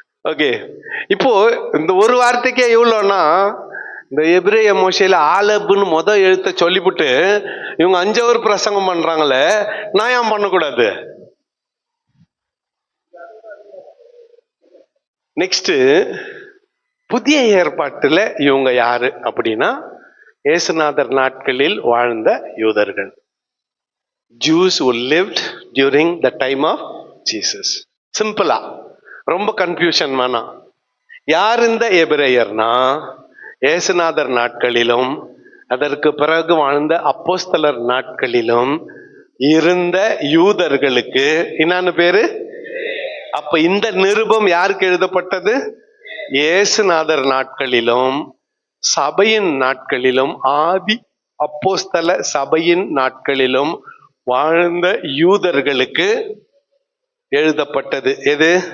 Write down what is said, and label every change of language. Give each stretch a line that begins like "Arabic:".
Tamil: Okay, இப்போ இந்த ஒரு வார்த்தைக்கே எவ்வளோன்னா, இந்த எபிரேய மோசையில ஆலப்புன்னு எழுத்த சொல்லிவிட்டு இவங்க 5 hour பிரசங்கம் பண்றாங்களே, நான் ஏன் பண்ணக்கூடாது? நெக்ஸ்ட், புதிய ஏற்பாட்டுல இவங்க யாரு அப்படின்னா, இயேசுநாதர் நாட்களில் வாழ்ந்த யூதர்கள்.
English: Jews who lived during the time of Jesus.
Tamil: சிம்பிளா, ரொம்ப கன்ஃபியூஷன் வேணாம். யார் இந்த எபிரேயர்னா, இயேசுநாதர் நாட்களிலும் அதற்கு பிறகு வாழ்ந்த அப்போஸ்தலர் நாட்களிலும் இருந்த யூதர்களுக்கு என்னன்னு பேரு? அப்ப இந்த நிருபம் யாருக்கு எழுதப்பட்டது? இயேசுநாதர் நாட்களிலும் சபையின் நாட்களிலும் ஆதி அப்போஸ்தல சபையின் நாட்களிலும் வாழ்ந்த யூதர்களுக்கு எழுதப்பட்டது. எது?